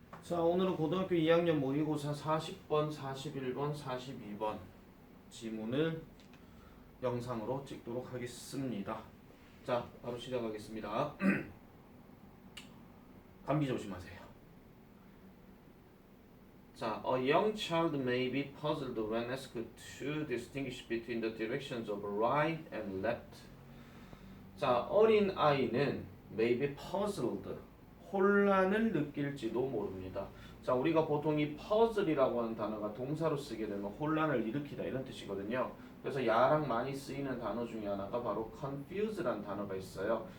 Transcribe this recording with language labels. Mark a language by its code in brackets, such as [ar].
[ko] 자, 오늘은 고등학교 2학년 모의고사 40번, 41번, 42번 지문을 영상으로 찍도록 하겠습니다. 자, 바로 시작하겠습니다. 감기 조심하세요. [en] 자, a young child may be puzzled when asked to distinguish between the directions of right and left. [ko] 자, 어린 아이는 [en] may be puzzled, [ko] 혼란을 느낄지도 모릅니다. 자, 우리가 보통 이 puzzle이라고 하는 단어가 동사로 쓰게 되면 혼란을 일으키다 이런 뜻이거든요. 그래서 야랑 많이 쓰이는 단어 중에 하나가 바로 confuse라는 단어가 있어요.